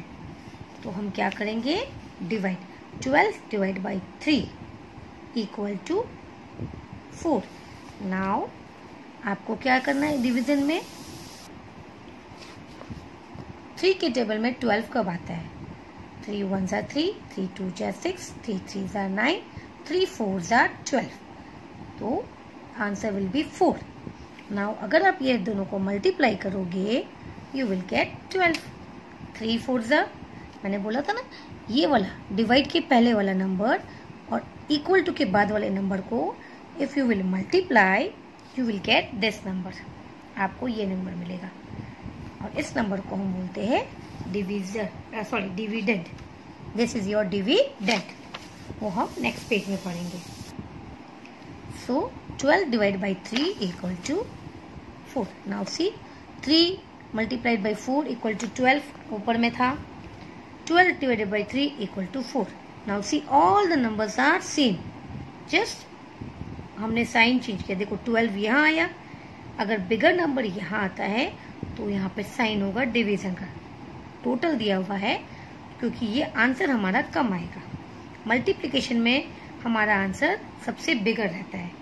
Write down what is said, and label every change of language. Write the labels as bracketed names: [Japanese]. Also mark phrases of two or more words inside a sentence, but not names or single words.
[Hindi] तो हम क्या करेंगे? [English] Divide. 12 divide by 3 equal to 4. [Hindi] नाउ आपको क्या करना है डिवीजन में? 3 के टेबल में 12 कब आता है? [English] 3 1s are 3, 3 2s are 6, 3 3s are 9, 3 4s are 12. [Hindi] तो [English] answer will be 4. [Hindi] नाउ अगर आप ये दोनों को मल्टीप्लाई करोगे [English] you will get 12. 3 4s are, [Hindi] मैंने बोला था ना, ये वाला डिवाइड के पहले वाला नंबर और [English] equal to [Hindi] के बाद वाले नंबर को [English] if you will multiply you will get this number. [Hindi] आपको ये नंबर मिलेगा और इस नंबर को हम बोलते हैं डिविडेंड. [English] This is your dividend. [Hindi] वो हम [English] next page [Hindi] में पढ़ेंगे. [English] So 12 divide by 3 equal to 4. Now see 3 multiplied by 4 equal to 12 [Hindi] ऊपर में था. [English] 12 divided by 3 equal to 4. Now see all the numbers are same. [Hindi] जस्ट हमने [English] sign change [Hindi] किया. देखो 12 यहाँ आया. अगर [English] bigger number [Hindi] यहाँ आता है तो यहाँ पे साइन होगा डिवीजन का. टोटल दिया हुआ है क्योंकि ये आंसर हमारा कम आएगा. मल्टीप्लिकेशन में हमारा आंसर सबसे बिगर रहता है.